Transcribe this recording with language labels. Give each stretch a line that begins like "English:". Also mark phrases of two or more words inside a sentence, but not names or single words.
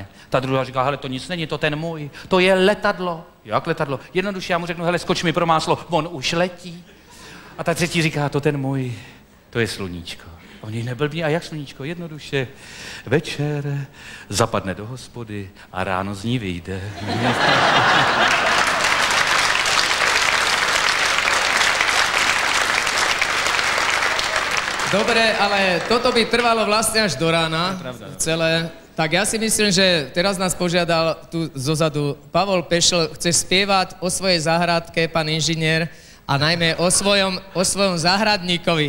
Czech: Ta druhá říká, hele, to nic není, to ten můj, to je letadlo. Jak letadlo? Jednoduše já mu řeknu, hele, skoč mi pro máslo, on už letí. A ta třetí říká, to ten můj, to je sluníčko. Oni neblbí, a jak sluníčko? Jednoduše, večer zapadne do hospody a ráno z ní vyjde.
Slovak: Dobre, ale toto by trvalo vlastne až do rána, celé. Tak ja si myslím, že teraz nás požiadal tu zozadu Pavol Pešl, chce spievať o svojej záhradke, pán inžinier, a najmä o svojom záhradníkovi.